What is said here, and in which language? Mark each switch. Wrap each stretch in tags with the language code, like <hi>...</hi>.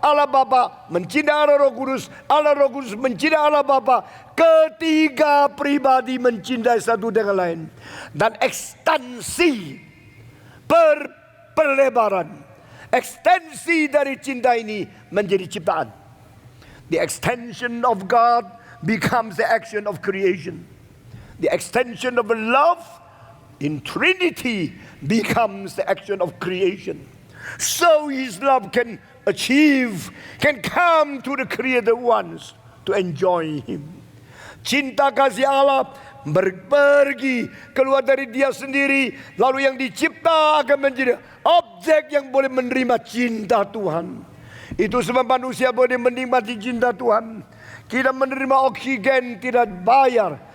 <id>Allah Bapa mencintai Allah Roh Kudus. Allah Roh Kudus mencintai Allah Bapa. Ketiga pribadi mencintai satu dengan lain. Dan ekstensi perlebaran, ekstensi dari cinta ini menjadi ciptaan.</id> <en>The extension of God becomes the action of creation. The extension of love in Trinity becomes the action of creation. So His love can come to the created ones to enjoy Him.</en> <id>Cinta kasih Allah pergi keluar dari Dia sendiri, lalu yang dicipta akan menjadi objek yang boleh menerima cinta Tuhan. Itu sebab manusia boleh menikmati cinta Tuhan. Kita menerima oksigen tidak bayar.</id>